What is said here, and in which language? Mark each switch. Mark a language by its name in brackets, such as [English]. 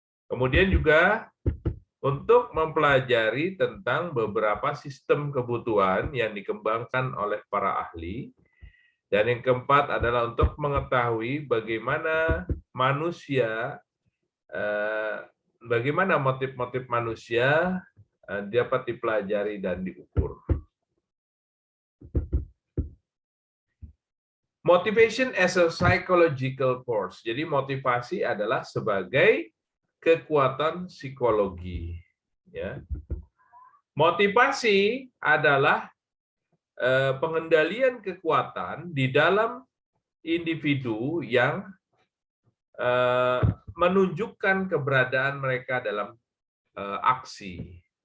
[Indonesian] Kemudian juga untuk mempelajari tentang beberapa sistem kebutuhan yang dikembangkan oleh para ahli. Dan yang keempat adalah untuk mengetahui bagaimana manusia, bagaimana motif-motif manusia dapat dipelajari dan diukur. [English] Motivation as a psychological force. [Indonesian] Jadi motivasi adalah sebagai kekuatan psikologi. Ya. Motivasi adalah pengendalian kekuatan di dalam individu yang menunjukkan keberadaan mereka dalam aksi.